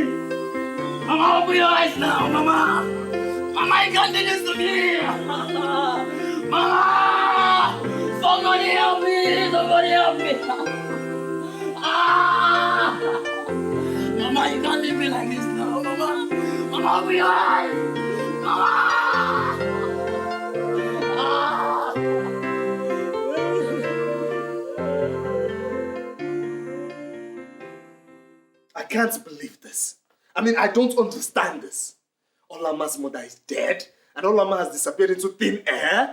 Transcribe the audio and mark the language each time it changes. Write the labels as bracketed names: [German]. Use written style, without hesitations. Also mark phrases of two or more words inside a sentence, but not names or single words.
[English] Mama, open your eyes now, Mama. Mama, you can't do this to me! Mama! Somebody help me! Somebody help me! Ah! Mama, you can't leave me like this now, Mama! Mama, I'll be alive! Mama! Ah! I can't believe this. I mean, I don't understand this. Olama's mother is dead, and Olama has disappeared into thin air?